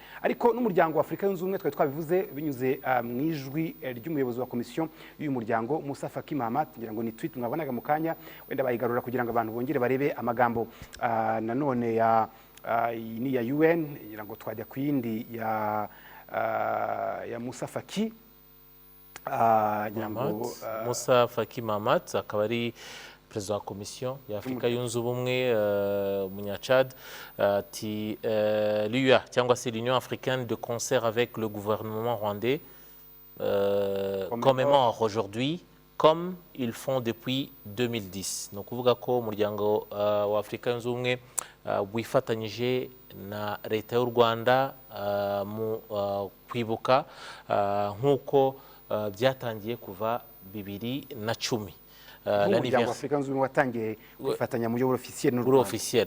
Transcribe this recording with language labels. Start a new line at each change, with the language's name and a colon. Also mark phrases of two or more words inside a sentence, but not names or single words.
Kinyarwanda: Ariko n'umuryango wa Afurika yunze ubumwe twari twabivuze binyuze mu ijwi ry'umuyobozi wa komisiyo y'uyu muryango Moussa Faki Mahamat, ngira ngo ni tweet mwabonaga mu kanya, wenda bayigarura kugira ngo abantu bongere barebe amagambo nanone ni ya UN, ngira ngo twajya ku yindi ya Moussa Faki Moussa Faki Mahamat, akaba ari perezida wa komisiyo ya Afurika yunze ubumwe umunyachad.
French: Ati l'UA
Kinyarwanda: cyangwa se
French: l'Union africaine de concert avec le gouvernement rwandais commémore aujourd'hui comme ils font depuis 2010.
Kinyarwanda: ni ukuvuga ko umuryango wa Afurika yunze ubumwe wifatanyije na leta y'u Rwanda mu kwibuka nk'uko byatangiye kuva 2010. Umuryango wa Afurika yunze ubumwe watangiye kwifatanya mu buryo officiel n'u Rwanda.